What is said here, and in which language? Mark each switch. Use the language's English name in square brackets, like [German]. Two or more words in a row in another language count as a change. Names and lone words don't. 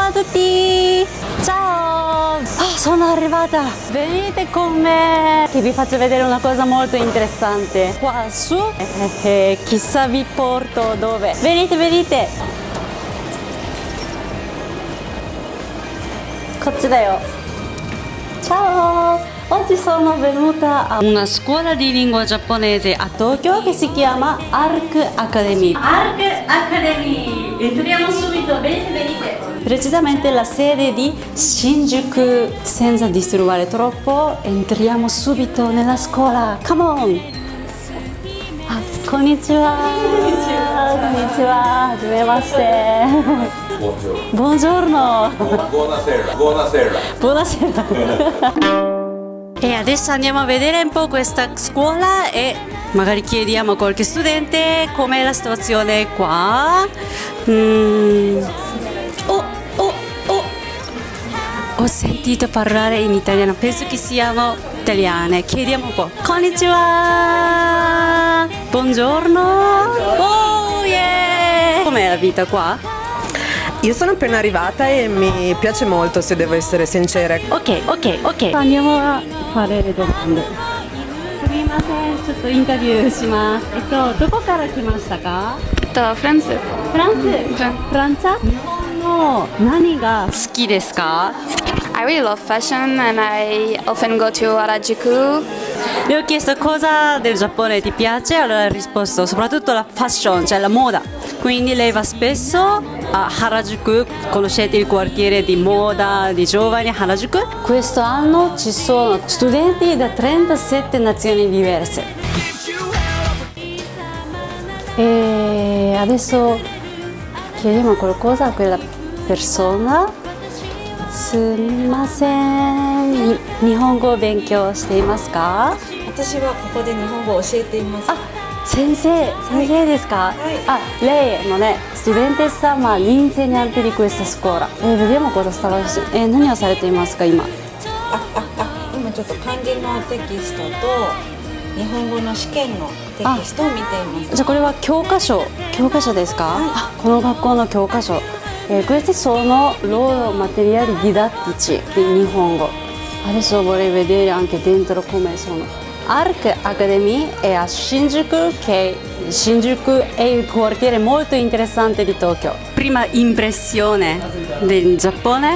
[Italian] tutti! Ciao! Sono arrivata! Venite con me! Che vi faccio vedere una cosa molto interessante. Qua su, chissà vi porto dove. Venite, venite! [Japanese] こっちだよ。Ciao! [Italian] Oggi sono venuta a una scuola di lingua giapponese a Tokyo che si chiama Arc Academy. Arc Academy! Entriamo subito, venite, venite! Precisamente la sede di Shinjuku. Senza disturbare troppo, entriamo subito nella scuola. [English] Come on! [Japanese] こんにちは！こんにちは! Hajimemashite! [Italian] Buongiorno! Buonasera, buonasera. Buonasera! E adesso andiamo a vedere un po' questa scuola e magari chiediamo a qualche studente com'è la situazione qua. Ho sentito parlare in italiano, penso che siano italiane. Chiediamo un po'. Konnichiwa! [English] Buongiorno! Oh yeah! [Italian] Com'è la vita qua? Io sono appena arrivata e mi piace molto, se devo essere sincera. Ok. Andiamo a fare le domande. [Japanese] Sumimasen, ちょっとインタビューします。どこから来ましたか？フランス。フランス？フランス？日本の何が好きですか？ [English] I really love fashion and I often go to Harajuku. [Italian] Le ho chiesto cosa del Giappone ti piace, allora ha risposto soprattutto la fashion, cioè la moda. Quindi lei va spesso a Harajuku, conoscete il quartiere di moda di giovani Harajuku? Questo anno ci sono studenti da 37 nazioni diverse. E adesso chiediamo qualcosa a quella persona. [Japanese] すみません、日本語を勉強していますか？私はここで日本語を教えています。先生ですか？ [Italian] Lei è studentessa ma l'insegnante di questa scuola. Vediamo cosa stava facendo. [Japanese] 何をされていますか今？今ちょっと漢字のテキストと日本語の試験のテキストを見ています。じゃあこれは教科書ですか？この学校の教科書。 [Italian] Questi sono loro materiali didattici di Nihongo. Adesso vorrei vedere anche dentro come sono. Arc Academy è a Shinjuku, che Shinjuku è il quartiere molto interessante di Tokyo. Prima impressione del Giappone?